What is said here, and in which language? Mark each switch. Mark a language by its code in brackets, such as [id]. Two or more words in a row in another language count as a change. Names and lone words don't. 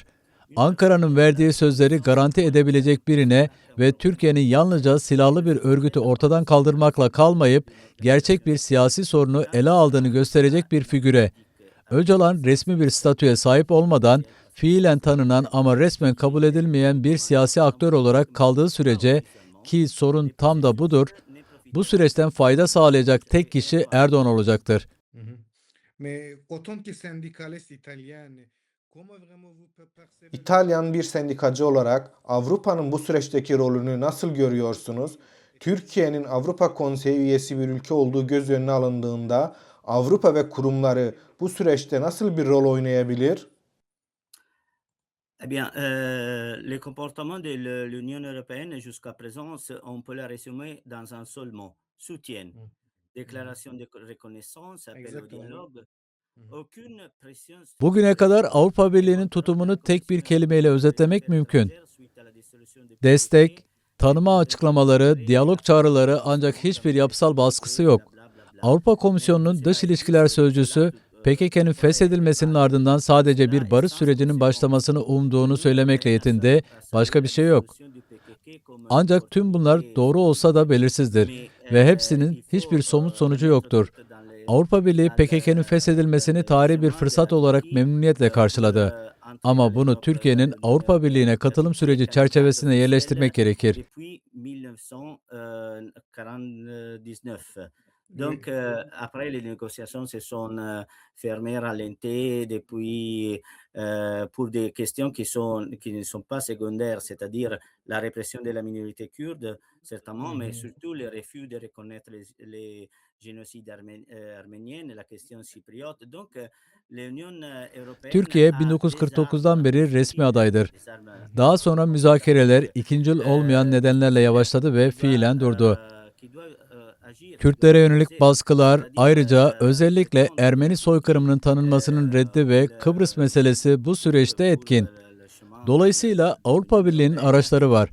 [tr] Ankara'nın verdiği sözleri garanti edebilecek birine ve Türkiye'nin yalnızca silahlı bir örgütü ortadan kaldırmakla kalmayıp gerçek bir siyasi sorunu ele aldığını gösterecek bir figüre. Öcalan resmi bir statüye sahip olmadan fiilen tanınan ama resmen kabul edilmeyen bir siyasi aktör olarak kaldığı sürece, ki sorun tam da budur, bu süreçten fayda sağlayacak tek kişi Erdoğan olacaktır. Hı hı. [fr] Mais autant que syndicaliste italien, comment vraiment vous percevez [tr] İtalyan bir sendikacı olarak Avrupa'nın bu süreçteki rolünü nasıl görüyorsunuz? Türkiye'nin Avrupa Konseyi üyesi bir ülke olduğu göz önüne alındığında Avrupa ve kurumları bu süreçte nasıl bir rol oynayabilir? [fr] Eh bien, les comportements de l'Union européenne jusqu'à présent, on peut les résumer dans un seul mot, soutien. Hı. Hı hı. Déclaration de reconnaissance, appel au Exactement. dialogue, Hı hı. aucune pression [tr] Bugüne kadar [fr] structurelle [tr] Avrupa Birliği'nin [fr] contre la [tr] tutumunu tek bir [fr] Commission [tr] kelimeyle [fr] européenne des [tr] özetlemek [fr] affaires [tr] mümkün. [fr] étrangères suite à la dissolution du [tr] Destek, [fr] PKK, [tr] tanıma açıklamaları, diyalog çağrıları, ancak hiçbir yapısal baskısı yok. Avrupa Komisyonu'nun dış ilişkiler sözcüsü, PKK'nın feshedilmesinin ardından sadece bir barış sürecinin başlamasını umduğunu söylemekle yetindi, başka bir şey yok. Ancak tüm bunlar doğru olsa da belirsizdir ve hepsinin hiçbir somut sonucu yoktur. Avrupa Birliği PKK'nın feshedilmesini tarihi bir fırsat olarak memnuniyetle karşıladı. Ama bunu Türkiye'nin Avrupa Birliği'ne katılım süreci çerçevesine yerleştirmek gerekir. [fr] depuis 1949. Oui. Donc, après, les négociations se sont fermées, ralenties depuis, pour des questions qui ne sont pas secondaires, c'est-à-dire la répression de la minorité kurde, Hı certainement, mais hı. surtout le refus de reconnaître les génocides arméniens et la question chypriote. Donc, l'Union européenne [tr] Türkiye [fr] a des [tr] 1949'dan [fr] armes [tr] beri resmi [fr] utiles, [tr] adaydır. [fr] des armes [tr] Daha sonra müzakereler ikincil olmayan nedenlerle yavaşladı ve fiilen durdu. Kürtlere yönelik baskılar, ayrıca özellikle Ermeni soykırımının tanınmasının reddi ve Kıbrıs meselesi bu süreçte etkin. Dolayısıyla Avrupa Birliği'nin araçları var.